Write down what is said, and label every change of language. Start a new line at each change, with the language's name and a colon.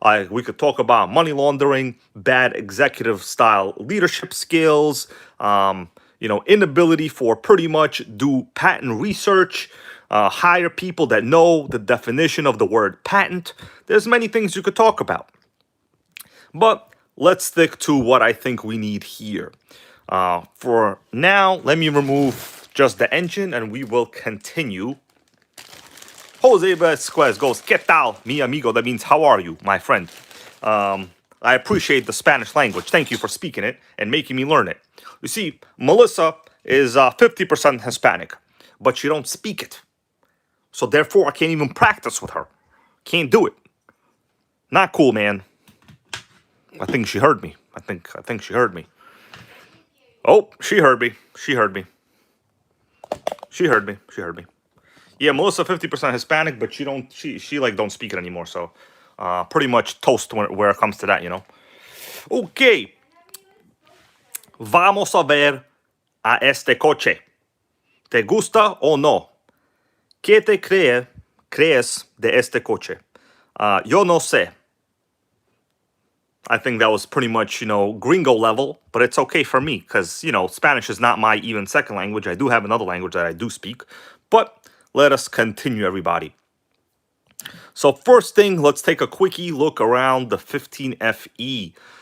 English: We could talk about money laundering, bad executive style leadership skills, you know, inability for pretty much do patent research, hire people that know the definition of the word patent. There's many things you could talk about. But let's stick to what I think we need here. For now, let me remove just the engine and we will continue.
Spanish: Jose Vasquez
English: goes,
Spanish: ¿Qué tal, mi amigo?
English: That means, how are you, my friend? I appreciate the Spanish language. Thank you for speaking it and making me learn it. You see, Melissa is 50% Hispanic, but she don't speak it. So therefore, I can't even practice with her. Can't do it. Not cool, man. I think she heard me. I think she heard me. Oh, she heard me. She heard me. She heard me. She heard me. Yeah, Melissa 50% Hispanic, but she like don't speak it anymore. So pretty much toast where it comes to that, you know.
Spanish: Okay. Vamos a ver a este coche. ¿Te gusta o no? ¿Qué te crees de este coche? Yo no sé.
English: I think that was pretty much, you know, gringo level, but it's okay for me because, you know, Spanish is not my even second language. I do have another language that I do speak, but let us continue, everybody. So first thing, let's take a quickie look around the 15FE.